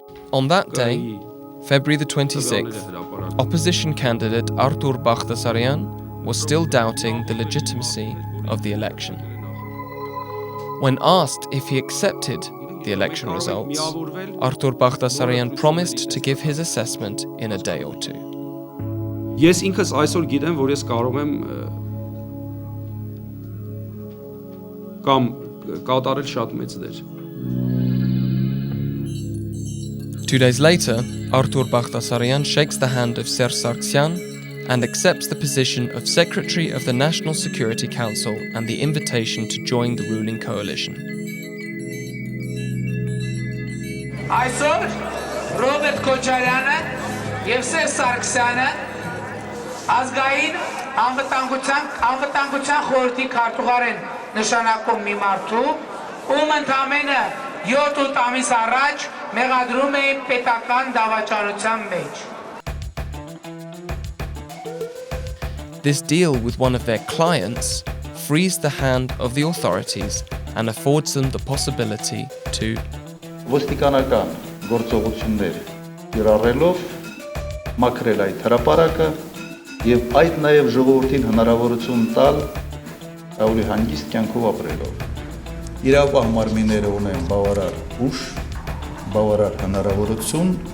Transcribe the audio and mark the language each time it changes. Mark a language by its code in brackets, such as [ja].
[en] On that day, February the 26th, opposition candidate Artur Baghtasaryan was still doubting the legitimacy of the election. When asked if he accepted the election results, Artur Baghtasaryan promised to give his assessment in a day or two. [hy] Ես ինքս այսօր գիտեմ, որ ես կարող եմ կամ կատարել շատ մեծ դեր։ [en] 2 days later, Artur Baghtasaryan shakes the hand of Sargsyan and accepts the position of Secretary of the National Security Council and the invitation to join the ruling coalition. [hy] Այսօր Ռոբերտ Քոչարյանը եւ Սարգսյանը ազգային անվտանգության խորհրդի քարտուղար են նշանակում մի մարդու, ում ընդամենը 7 ամիս առաջ մեղադրում էին պետական դավաճանության մեջ. [en] This deal with one of their clients frees the hand of the authorities and affords them the possibility to [hy] ոստիկանական գործողություններ կիրառելով մաքրել այդ հրապարակը եւ այդ նաեւ ժողովրդին հնարավորություն տալ ավելի հանգիստ կյանքով ապրելով։ Իրավապահ մարմինները ունեն բավարար ուժ, բավարար հնարավորություն